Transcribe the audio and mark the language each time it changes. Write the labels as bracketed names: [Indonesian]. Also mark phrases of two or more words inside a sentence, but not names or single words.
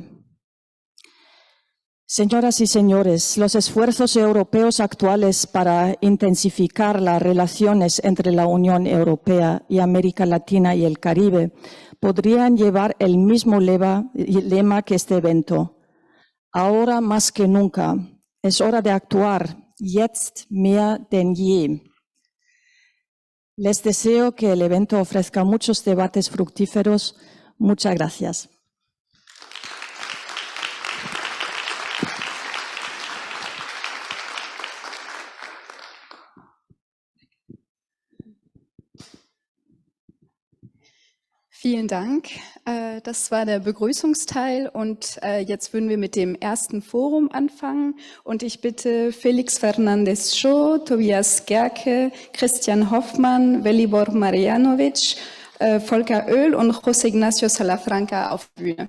[Spanish] Señoras y señores, los esfuerzos europeos actuales para intensificar las relaciones entre la Unión Europea y América Latina y el Caribe podrían llevar el mismo lema que este evento. Ahora más que nunca es hora de actuar, [German] jetzt mehr denn je. [Spanish] Les deseo que el evento ofrezca muchos debates fructíferos. Muchas gracias. [German] Vielen Dank. Das war der Begrüßungsteil und jetzt würden wir mit dem ersten Forum anfangen und ich bitte Felix Fernandez Shaw, Tobias Gerke, Christian Hoffmann, Velibor Marjanovic, Volker Oehl und José Ignacio Salafranca auf die Bühne.